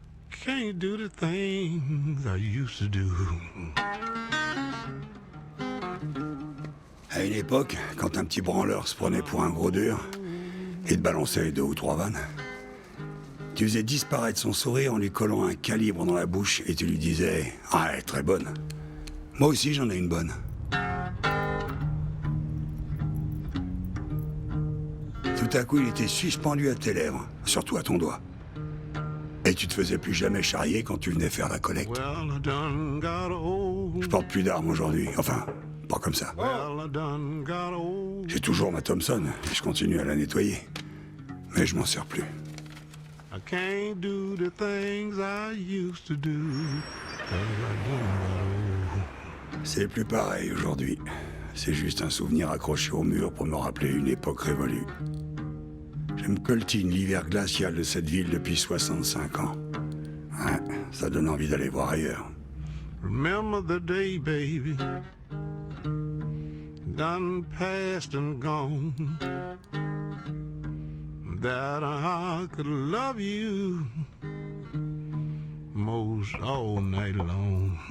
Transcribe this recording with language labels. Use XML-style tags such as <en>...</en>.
<en>Can't do the things I used to do.</en> <fr>À une époque, quand un petit branleur se prenait pour un gros dur et te balançait 2 ou 3 vannes, tu faisais disparaître son sourire en lui collant un calibre dans la bouche et tu lui disais « Ah, elle est très bonne. Moi aussi, j'en ai une bonne. » Tout à coup, il était suspendu à tes lèvres, surtout à ton doigt. Et tu te faisais plus jamais charrier quand tu venais faire la collecte.</fr> <en>Well, I done got old.</en> <fr>Je porte plus d'armes aujourd'hui, enfin, pas comme ça.</fr> <en>Well, I done got old.</en> <fr>J'ai toujours ma Thompson et je continue à la nettoyer. Mais je m'en sers plus.</fr> <en>I can't do the things I used to do. 'Cause I done got old.</en> <fr>C'est plus pareil aujourd'hui. C'est juste un souvenir accroché au mur pour me rappeler une époque révolue. Je me coltine l'hiver glacial de cette ville depuis 65 ans. Ouais, ça donne envie d'aller voir ailleurs.</fr> <en>Remember the day, baby, done past and gone, that I could love you most all night long.</en>